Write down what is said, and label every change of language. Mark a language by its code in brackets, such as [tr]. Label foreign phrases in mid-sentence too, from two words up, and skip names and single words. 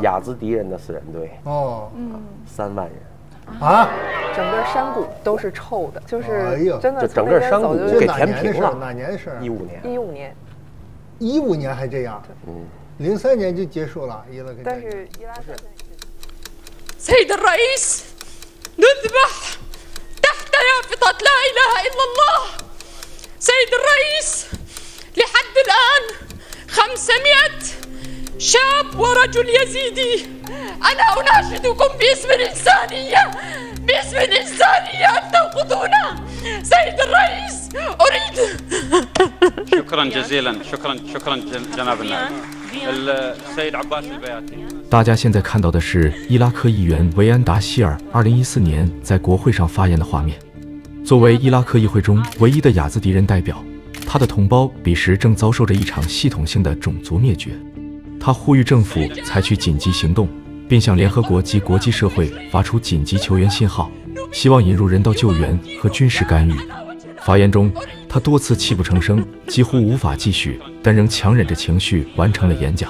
[zh] 雅兹迪人的死人堆。哦，3万人。啊！整个山谷都是臭的，就是真的，就整个山谷给填平了。哪年的事？15年。 15年。 15年还这样？03年就结束了伊拉克。但是伊拉克。 [ar] سيد الرئيس نذبح تحت يافطة لا إله إلا الله. سيد الرئيس لحد الآن 500 شاب ورجل يزيدي. أنا أناشدكم باسم الإنسانية باسم الإنسانية أن تنقذونا. سيد الرئيس أريد. شكرا جزيلا شكرا جناب النائب السيد عباس البياتي。 [zh] 大家现在看到的是伊拉克议员维安达希尔2014年在国会上发言的画面。作为伊拉克议会中唯一的雅兹迪人代表，他的同胞彼时正遭受着一场系統性的種族滅絕。他呼籲政府採取緊急行動，並向聯合國及國際社會發出緊急求援信號，希望引入人道救援和軍事干預。發言中，他多次泣不成聲，幾乎無法繼續，但仍強忍着情緒完成了演講。